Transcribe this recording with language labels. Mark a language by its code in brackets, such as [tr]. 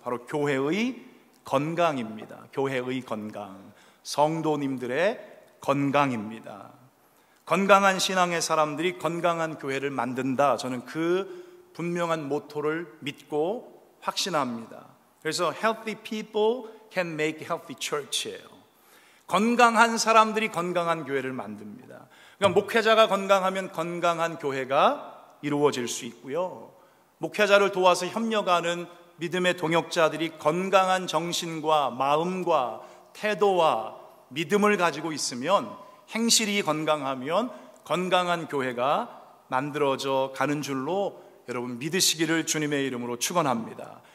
[ko] 바로 교회의 건강입니다. 교회의 건강, 성도님들의 건강입니다. 건강한 신앙의 사람들이 건강한 교회를 만든다. 저는 그 분명한 모토를 믿고 확신합니다. 그래서 [en] healthy people can make healthy church예요. [ko] 건강한 사람들이 건강한 교회를 만듭니다. 그러니까 목회자가 건강하면 건강한 교회가 이루어질 수 있고요, 목회자를 도와서 협력하는 믿음의 동역자들이 건강한 정신과 마음과 태도와 믿음을 가지고 있으면, 행실이 건강하면 건강한 교회가 만들어져 가는 줄로 여러분 믿으시기를 주님의 이름으로 축원합니다.